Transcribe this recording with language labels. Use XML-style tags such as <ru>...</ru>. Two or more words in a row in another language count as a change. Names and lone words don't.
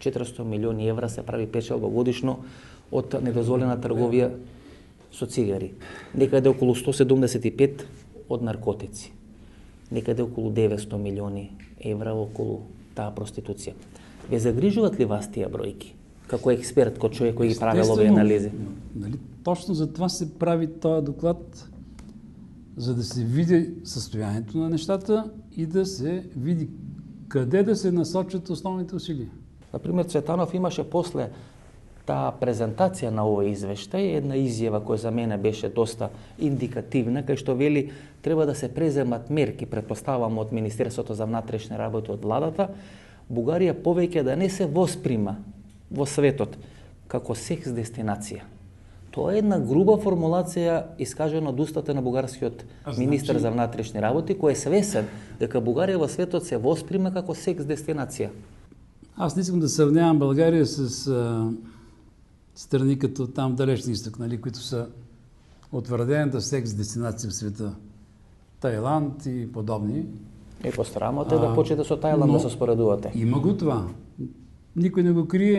<mk>400 милиони евра се прави печалба годишно од недозволена трговија со цигари. Некаде околу 175 од наркотици. Некаде околу 900 милиони евра околу таа проституција. Ве загрижуваат ли вас тие бројки? Како експерт, како човек кој ги правил овие анализи?</mk> <bg>Точно за това се прави този доклад, за да се види състоянието на нещата и да се види къде да се насочат основните усилия.</bg> <mk>Например, Цветанов имаше после таа презентација на овој извештај една изјава која за мене беше доста индикативна, кај што вели треба да се преземат мерки, претпоставам од Министерството за внатрешни работи од владата, Бугарија повеќе да не се восприма во светот како секс дестинација. Тоа е една груба формулација искажена од устата на бугарскиот министер за внатрешни работи, кој е свесен дека Бугарија во светот се восприма како секс дестинација.</mk> <bg>Аз не искам да сравнявам България с страни като там далечния изток, нали, които са утвърдената секс дестинация в света. Тайланд и подобни.</bg> <mk>Постарамате да почнете со Тайланд да се споредувате.</mk> <bg>Има го това. Никой не го крие.</bg>